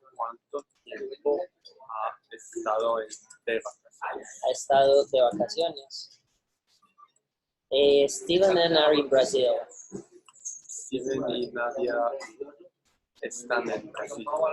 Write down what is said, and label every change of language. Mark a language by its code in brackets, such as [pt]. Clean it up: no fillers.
[es] ¿Cuánto tiempo ha estado de vacaciones? Ha estado de vacaciones. [en] Steven and are in Brazil. [es] Steven y Nadia están en Brasil.